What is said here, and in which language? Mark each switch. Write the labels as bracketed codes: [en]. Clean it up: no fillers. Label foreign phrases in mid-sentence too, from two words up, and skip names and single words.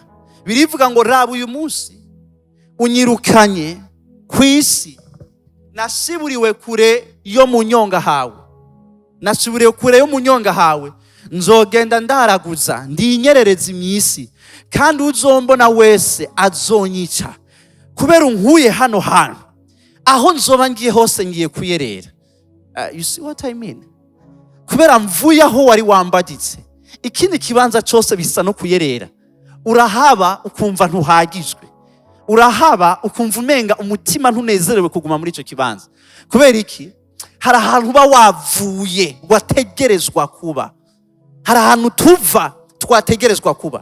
[rn] Birivuga ngo raba uyu munsi unyirukanye kwisi, nasiburiwe kure yo munyonga hawe, nasiburiwe kure yo munyonga hawe, nzogenda ndaraguza ndinyerereza imyisi, kandi uzombona wese azonyica, kubera unkuye hano hantu, aho nzoba ngiye hose ngiye kuyerera. [en] You see what I mean? [rn] Kubera mvuye aho wari wambaditse, ikindi kibanza cyose bisa no kuyerera. Urahaba ukumva ntuhagijwe, urahaba ukumva umenga umutima ntunezerewe kuguma muri ico kibanza. Kubera iki? Hari ahantu uba wavuye wategerezwa kuba, hari ahantu tuva twategerezwa kuba.